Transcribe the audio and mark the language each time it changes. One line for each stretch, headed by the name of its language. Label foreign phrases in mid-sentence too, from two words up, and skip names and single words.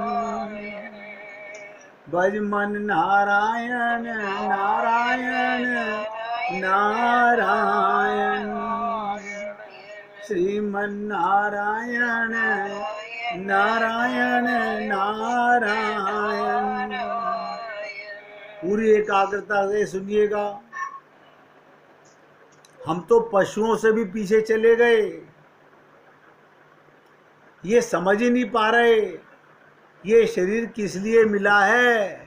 Hindi: भज मन नारायण नारायण नारायण। श्रीमन्नारायण नारायण नारायण। पूरी एकाग्रता से सुनिएगा। हम तो पशुओं से भी पीछे चले गए, ये समझ ही नहीं पा रहे ये शरीर किस लिए मिला है।